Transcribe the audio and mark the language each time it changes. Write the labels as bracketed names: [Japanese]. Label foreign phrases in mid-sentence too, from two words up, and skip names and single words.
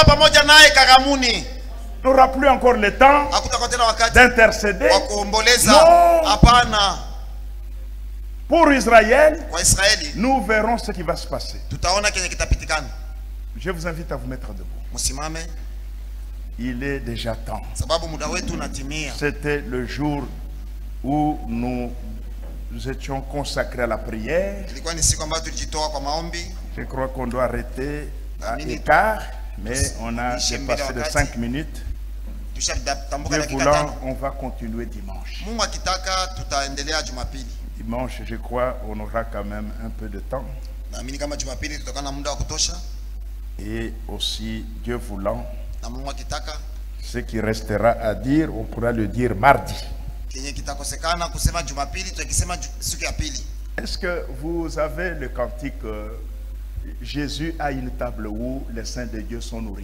[French] Il n'aura plus encore le temps d'intercéder. Non. Pour Israël, nous verrons ce qui va se passer. Je vous invite à vous mettre debout. il est déjà temps. [Swahili] sababu muda wetu unatimia. [French] C'était le jour où nous étions consacrés à la prière. [Swahili] Ilikuwa ni siku ambayo tulijitoa kwa maombi. [French] Je crois qu'on doit arrêter à l'écart, mais on a dépassé de 5 minutes. Dieu voulant, on va continuer dimanche. [Swahili] Mungu akitaka tutaendelea Jumapili. [French] Dimanche, je crois, on aura quand même un peu de temps. [Swahili] Naamini kama Jumapili tutakuwa na muda wa kutosha. [French] Et aussi, Dieu voulant, [Swahili] na Mungu akitaka, [French] ce qui restera à dire, on pourra le dire mardi. [Swahili] Kenye kitakosekana kusema Jumapili tutakisema siku ya pili. [French] Est-ce que vous avez le cantique Jésus a une table où les saints de Dieu sont nourris?